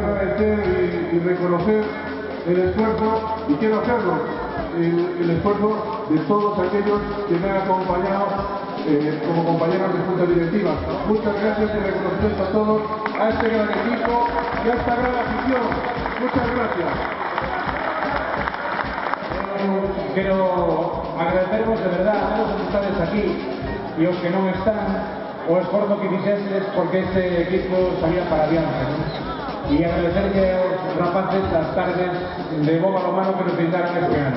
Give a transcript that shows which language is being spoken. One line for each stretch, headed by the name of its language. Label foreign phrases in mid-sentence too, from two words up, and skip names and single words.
Spanish: Agradecer y reconocer el esfuerzo, y quiero hacerlo, el esfuerzo de todos aquellos que me han acompañado como compañeros de junta directiva. Muchas gracias y reconocimiento a todos, a este gran equipo y a esta gran afición. Muchas gracias.
Galician: Quero agradecervos de verdade a todos os que estades aquí e os que non están o esforzo que fixeses porque este equipo salía para adiante, ¿no? E agradecerle aos rapaces as tardes de bo balonmano que nos brindaron este ano.